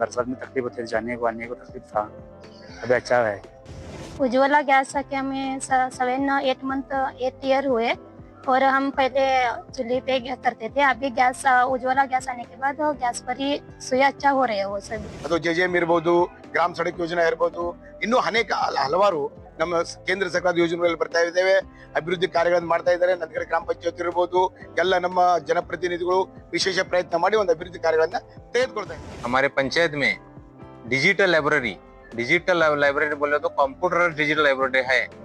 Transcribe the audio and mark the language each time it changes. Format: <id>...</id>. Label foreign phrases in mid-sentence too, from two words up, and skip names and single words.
<hi>बरसात में तकलीफ होती है, जाने को आने को तकलीफ था, अभी अच्छा है। उज्ज्वला गैस आके हमें 7-8 मंथ 8 ईयर हुए, और हम पहले चूल्हे पे करते थे। अभी गैस उज्ज्वला गैस आने के बाद गैस पर ही सुई अच्छा हो रहे हैं वो सब।</hi> <kn>ಅದು JJM ಇರಬಹುದು, ಗ್ರಾಮ ಸಡಕ್ ಯೋಜನೆ ಇರಬಹುದು, ಇನ್ನೂ ಅನೇಕ ಹಲವಾರು ನಮ್ಮ ಕೇಂದ್ರ ಸರ್ಕಾರದ ಯೋಜನೆಗಳು ಬರ್ತಾ ಇದ್ದಾವೆ, ಅಭಿವೃದ್ಧಿ ಕಾರ್ಯಗಳನ್ನು ಮಾಡ್ತಾ ಇದ್ದಾರೆ। ನಂತರ ಗ್ರಾಮ ಪಂಚಾಯತ್ ಇರಬಹುದು, ಎಲ್ಲ ನಮ್ಮ ಜನಪ್ರತಿನಿಧಿಗಳು ವಿಶೇಷ ಪ್ರಯತ್ನ ಮಾಡಿ ಒಂದು ಅಭಿವೃದ್ಧಿ ಕಾರ್ಯಗಳನ್ನು ತೆಗೆದುಕೊಳ್ತಾ ಇದ್ದಾರೆ।</kn> <hi>हमारे पंचायत में</hi> <en>digital library</en> <hi>बोले तो कंप्यूटर</hi> <en>digital library</en> <hi>है।</hi>